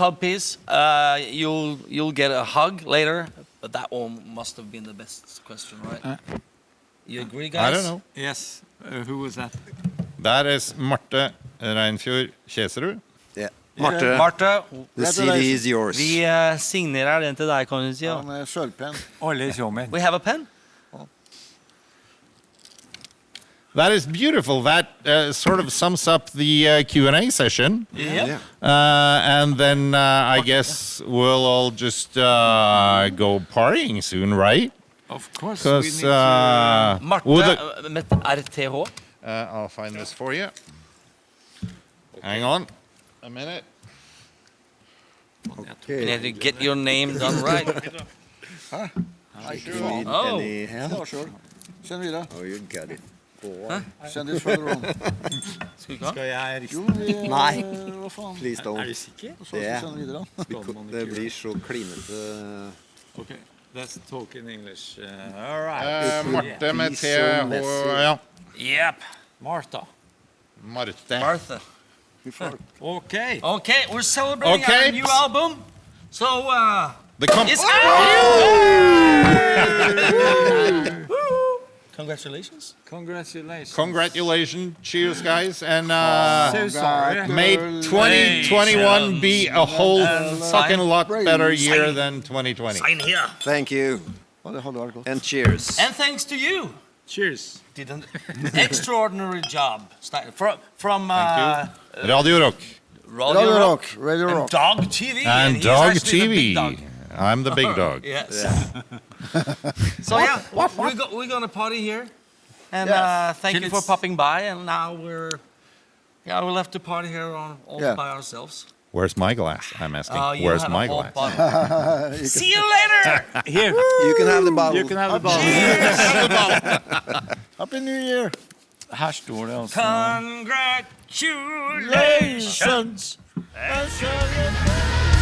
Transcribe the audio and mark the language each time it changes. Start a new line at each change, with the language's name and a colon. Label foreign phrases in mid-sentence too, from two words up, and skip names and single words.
English: cod piece, you'll get a hug later. But that one must have been the best question, right? You agree, guys? I don't know. Yes. Who was that? That is Marte Reinfjord Kjeserud. Yeah. Marte, The CD is yours.
Norwegian: vi signerer den til deg, kan du si. Ja. Han er sølvpenn. Alle kommer.
English: We have a pen? That is beautiful. That sort of sums up the Q&A session. Yeah. And then I guess we'll all just go partying soon, right? Of course. Because
Norwegian: Marte med RTH.
English: I'll find this for you. Hang on a minute. You need to get your name done right. Need Oh. any
Norwegian: Ja,
English: help?
Norwegian: sure. Send videre.
English: Oh, you got it. Send it further on.
Norwegian: Skal vi ikke ha? Skal jeg riste? Jo, vi... Nei. Hva faen? Please don't. Er du sikker? Så skal vi sende videre. Det blir så klinete.
English: Okay, let's talk in English. All right.
Norwegian: Marte med
English: Be so
Norwegian: TH,
English: messy.
Norwegian: ja.
English: Yep. Martha. Marte. Martha. Okay. Okay, we're celebrating Okay. our new album. So, it's Congratulations. Congratulations. Congratulations. Cheers, guys. And So sorry. may 2021 be a whole fucking lot better year than 2020. Sign here. Thank you.
Norwegian: Ja, det hadde vært godt.
English: And cheers. And thanks to you. Cheers. Did an extraordinary job. Stein. From Radio Rock. Radio Rock, Radio and Rock. Dog TV. And he's Dog actually the big TV. dog. I'm the big dog. Yes. So yeah, we're gonna party here, and Yes. thank you for popping by. And now we'll have to party here all Yeah. by ourselves. Where's my glass? I'm asking. You Where's have my a whole glass? bottle. See you later. Here. You can have the bottle. You can have the bottle. Happy New Year!
Norwegian: Her står det altså.
English: Congratulations.